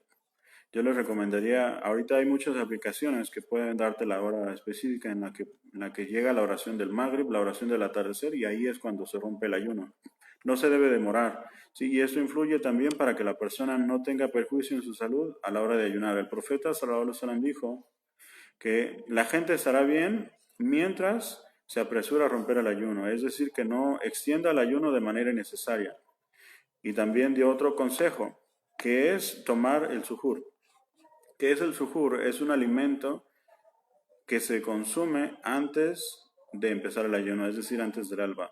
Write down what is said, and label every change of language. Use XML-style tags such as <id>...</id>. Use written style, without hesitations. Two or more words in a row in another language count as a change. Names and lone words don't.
<es>Yo les recomendaría, ahorita hay muchas aplicaciones que pueden darte la hora específica en la que llega la oración del Maghrib, la oración del atardecer, y ahí es cuando se rompe el ayuno. No se debe demorar, ¿sí? Y esto influye también para que la persona no tenga perjuicio en su salud a la hora de ayunar. El profeta</es> <ar>صلى الله عليه وسلم</ar> <es>dijo que la gente estará bien mientras se apresura a romper el ayuno, es decir, que no extienda el ayuno de manera innecesaria. Y también dio otro consejo, que es tomar el suhur. ¿Qué es el suhur? Es un alimento que se consume antes de empezar el ayuno, es decir, antes del alba.</es>